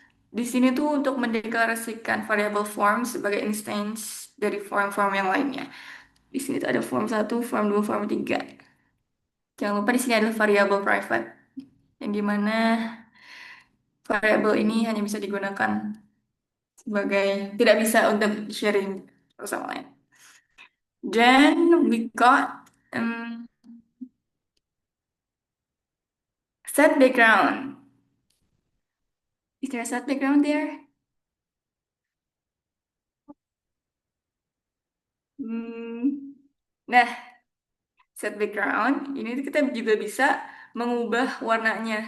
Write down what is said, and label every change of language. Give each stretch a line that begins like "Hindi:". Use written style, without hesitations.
Indonesian: Di sini tuh untuk mendeklarasikan variable form sebagai instance dari form-form yang lainnya. Di sini tuh ada form 1, form 2, form 3. Jangan lupa di sini adalah variable private. Yang dimana variable ini hanya bisa digunakan sebagai, tidak bisa untuk sharing sama lain.
English: Then we got set background. Is there a set background there?
Indonesian: Hmm, Nah, set background, ini tuh kita juga bisa mengubah warnanya.